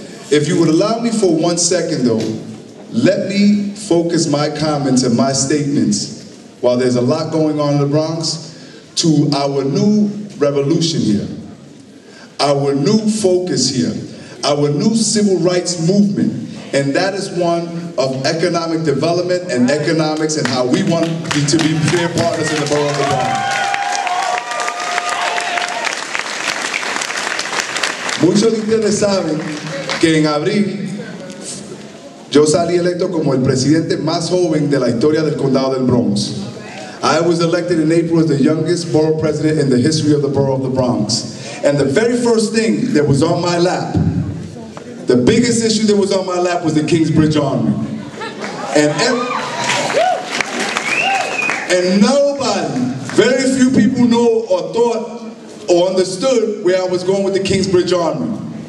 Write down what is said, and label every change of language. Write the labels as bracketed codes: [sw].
[en] If you would allow me for 1 second though, let me focus my comments and my statements, while there's a lot going on in the Bronx, to our new revolution here, our new focus here, our new civil rights movement, and that is one of economic development and economics and how we want to be fair partners in the Borough of the Bronx. [es] Muchos de ustedes saben que en abril yo salí electo como el presidente más joven de la historia del condado del Bronx. [en] I was elected in April as the youngest borough president in the history of the Borough of the Bronx. And the very first thing that was on my lap, the biggest issue that was on my lap, was the Kingsbridge Armory. And nobody, very few people know or thought or understood where I was going with the Kingsbridge Armory.